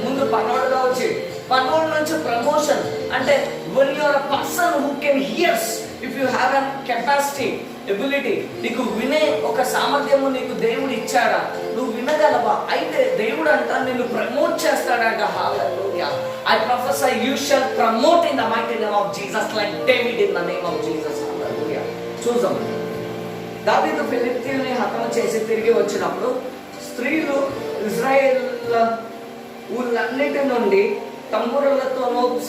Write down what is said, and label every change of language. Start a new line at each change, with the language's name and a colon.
Telugu: ముందు పనోడుగా వచ్చి, పనోడు నుంచి ప్రమోషన్. అంటే
English: when you are a person who can hear, if you have a capacity,
Telugu: ability, నీకు వినే ఒక సామర్థ్యము నీకు దేవుడు ఇచ్చాడా, నువ్వు వినగలవా, అయితే దేవుడు అంట నిన్ను ప్రమోట్ చేస్తాడంట. హల్లెలూయా.
English: I prophesy you shall promote in the mighty name of Jesus like David in the name of Jesus.
Telugu: హల్లెలూయా. చూద్దాం. దావీదు ఫిలిష్తీయుల్ని హతము చేసి తిరిగి వచ్చినప్పుడు స్త్రీలు ఇజ్రాయేల్ ఊళ్ళన్నిటి నుండి తంబురులతోనూ